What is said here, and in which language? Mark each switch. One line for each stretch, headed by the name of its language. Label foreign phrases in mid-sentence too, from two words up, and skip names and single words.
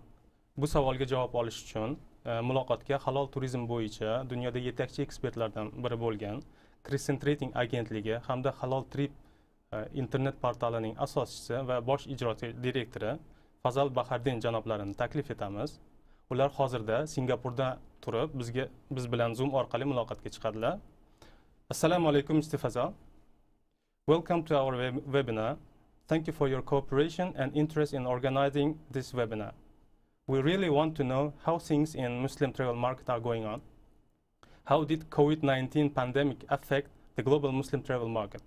Uzbek: Bu savolga javob olish uchun muloqotga halol turizm bo'yicha dunyoda yetakchi ekspertlardan biri bo'lgan Crescent Rating agentligi hamda Halol Trip internet portalining asoschisi va bosh ijrochi direktori Fazal Bahardin janoblarini taklif etamiz. Ular hozirda Singapurda turib biz bilan Zoom orqali muloqotga chiqadilar. Assalomu alaykum,
English: Mr. Fazal. Welcome to our webinar. Thank you for your cooperation and interest in organizing this webinar. We really want to know how things in Muslim travel market are going on. How did COVID-19 pandemic affect the global Muslim travel market?